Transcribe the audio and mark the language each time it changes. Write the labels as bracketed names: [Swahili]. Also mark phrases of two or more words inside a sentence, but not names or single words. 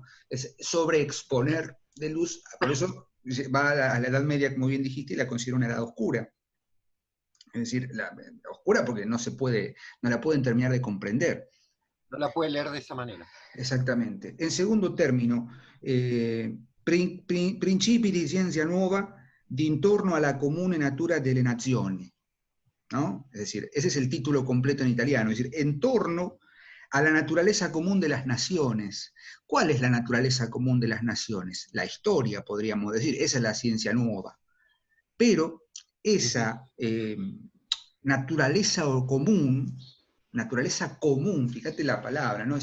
[Spanish] Es sobreexponer de luz, por eso va a la Edad Media, como bien dijiste, y la considera una edad oscura. Es decir, oscura porque no la pueden terminar de comprender. No la puede leer de esa manera. Exactamente. En segundo término, [Italian] principi di scienza nuova d'intorno alla comune natura delle nazioni, [Spanish] ¿no? Es decir, ese es el título completo en italiano, es decir, en torno a la naturaleza común de las naciones. ¿Cuál es la naturaleza común de las naciones? La historia, podríamos decir, esa es la ciencia nueva. Pero esa naturaleza común, fíjate la palabra, ¿no?